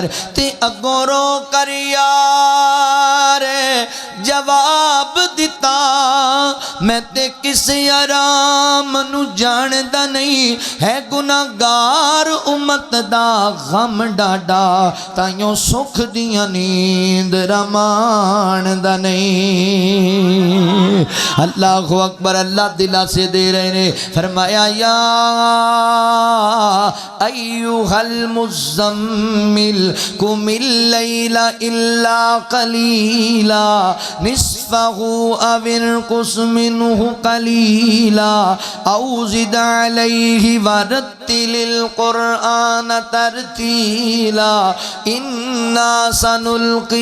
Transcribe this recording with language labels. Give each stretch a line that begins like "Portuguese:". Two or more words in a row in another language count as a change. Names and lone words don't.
Punjabi: ਤੇ ਅੱਗੋਂ ਰੋ ਕਰ ਯਾਰ ਜਵਾਬ ਦਿੱਤਾ ਮੈਂ ਤੇ ਕਿਸੇ ਆਰਾਮ ਨੂੰ ਜਾਣਦਾ ਨਹੀਂ ਹੈ ਗੁਨਾਹਗਾਰ ਉੱਮਤ ਦਾ ਗ਼ਮ ਡਾਢਾ ਤਾਈਓਂ ਸੁਖ ਦੀਆਂ ਨੀਂਦ ਰਮਾਂਦਾ ਨਹੀਂ।
Arabic: الله أكبر.
Punjabi: ਅੱਲਾਹ ਦਿਲਾ ਸੇ ਦੇ ਰਹੇ ਨੇ ਫ਼ਰਮਾਇਆ
Arabic: يا أيها المزمل قم الليل إلا قليلا نصفه أو انقص منه قليلا أو زد عليه ورتل القرآن ترتيلا إنا سنلقي